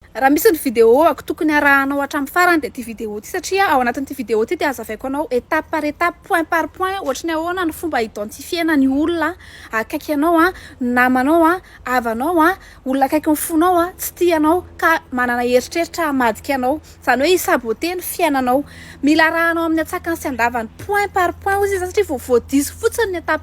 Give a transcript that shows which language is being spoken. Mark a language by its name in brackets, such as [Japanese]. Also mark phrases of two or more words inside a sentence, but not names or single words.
[Malagasy] raha misy ny vidéo ako tokony arahanao hatramin'ny farany de ty vidéo ty satria ao anatin'ity vidéo ty de azavaiko anao [French] étape par étape point par point [Malagasy] ohatry ny ahoana ny fomba identifiena ny olona akaiky anao namanao havanao olona akaiky ny fonao tsy tianao ka manana heritreritra hamadika anao zany hoe isabote ny fiainanao mila arahanao amin'ny atsakany sy andavany [French] point par point [Malagasy] izy satria voadiso fotsiny ny étape